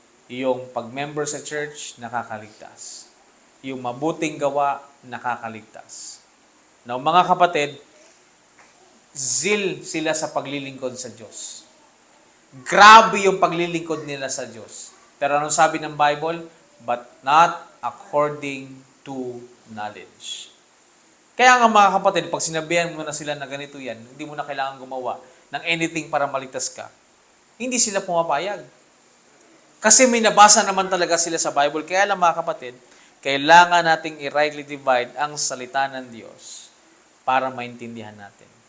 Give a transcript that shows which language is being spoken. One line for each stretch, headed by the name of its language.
Filipino: Yung pag-member sa church, nakakaligtas. Yung mabuting gawa, nakakaligtas. Now, mga kapatid, zeal sila sa paglilingkod sa Diyos. Grabe yung paglilingkod nila sa Diyos. Pero anong sabi ng Bible?
English: But not according to knowledge.
Filipino: Kaya nga mga kapatid, pag sinabihan mo na sila na ganito yan, hindi mo na kailangan gumawa ng anything para maligtas ka, hindi sila pumapayag. Kasi may nabasa naman talaga sila sa Bible. Kaya lang mga kapatid, kailangan nating i-rightly divide ang salita ng Diyos para maintindihan natin.